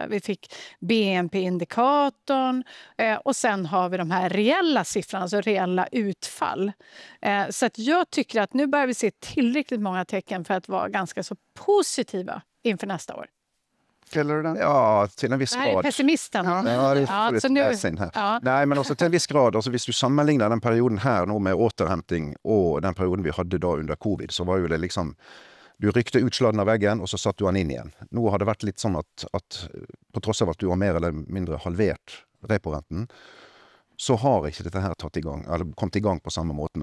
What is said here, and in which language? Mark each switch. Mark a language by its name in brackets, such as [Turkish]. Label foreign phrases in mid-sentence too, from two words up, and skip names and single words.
[Swedish] Vi fick BNP-indikatorn och sen har vi de här reella siffrorna, alltså reella utfall. Så att jag tycker att nu börjar vi se tillräckligt många tecken för att vara ganska så positiva inför nästa år. Gäller det den? [Norwegian] Ja, til en viss grad. [Swedish] Det här är pessimisten. [Norwegian] Ja, det er litt lesin her. Ja. Nei, men også til en viss grad, altså hvis du sammenligner den perioden her nå med återhämtning og den perioden vi hadde da under covid, så var jo det liksom, du rykte utsladen av veggen, og så satt du han inn igjen. Nå har det vært litt sånn at på tross av at du har mer eller mindre halvert reporenten, så har ikke dette her kommet i gang på samme måten.